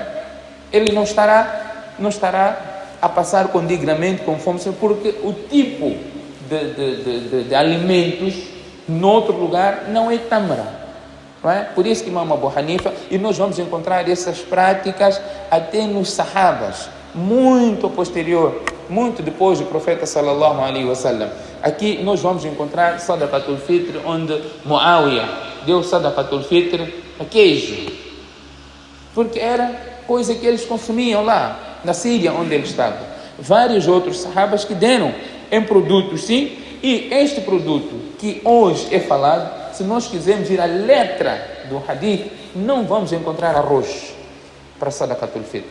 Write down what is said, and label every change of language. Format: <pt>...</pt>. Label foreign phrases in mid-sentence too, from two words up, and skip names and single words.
<pt>Ele não estará a passar com dignamente, com fome, porque o tipo de alimentos Noutro lugar não é tamra. Não é? Por isso que Imam Abu Hanifa, e nós vamos encontrar essas práticas até nos sahabas, muito posterior, muito depois do profeta</pt> <ar>صلى الله عليه وسلم.</ar> <pt>Aqui nós vamos encontrar</pt> <ar>صدقة الفطر,</ar> <pt>onde Muawiyah deu</pt> <ar>صدقة الفطر</ar> <pt>a queijo, porque era coisa que eles consumiam lá na Síria, onde ele estava. Vários outros sahabas que deram em produtos, sim, e este produto que hoje é falado, se nós quisermos ir à letra do hadith, não vamos encontrar arroz para</pt> <ar>صدقة الفطر.</ar>